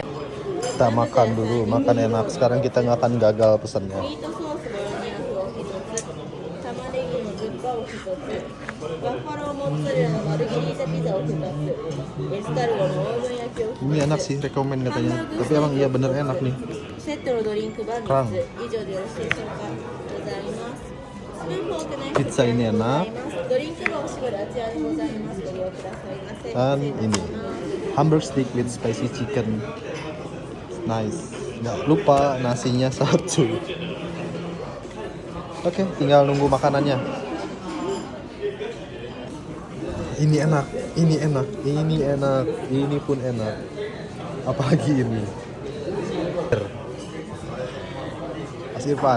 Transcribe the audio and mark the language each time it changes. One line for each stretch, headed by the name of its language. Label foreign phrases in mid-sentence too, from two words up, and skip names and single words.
Indonesian: Kita makan dulu, makan enak. Sekarang kita nggak akan gagal pesannya.
Japanese: ミートソースボロネーズを1つ、玉ねぎのズッパを1つ、バッファローモッツァレラのマルゲリータピザを2つ、エスカルゴのオーブン焼きを
Indonesian: Ini 1 enak
Japanese: つ、
Indonesian: sih, rekomen katanya. Tapi emang iya bener enak nih.
Japanese: セットのドリンクバン3つ、以上でよろしいでしょうか。ございます。スプーンフォークナイフ
Indonesian: Pizza ini enak.
Japanese: ドリンクがおしぼりあちらにございます。ご利用くださいませ。
Indonesian: Dan ini
English: hamburger stick with spicy chicken.
Indonesian: Nice. Nggak lupa nasinya satu. Oke, tinggal nunggu makanannya. Ini enak, ini enak, ini enak, ini pun enak. Apalagi ini. Mas Irfan.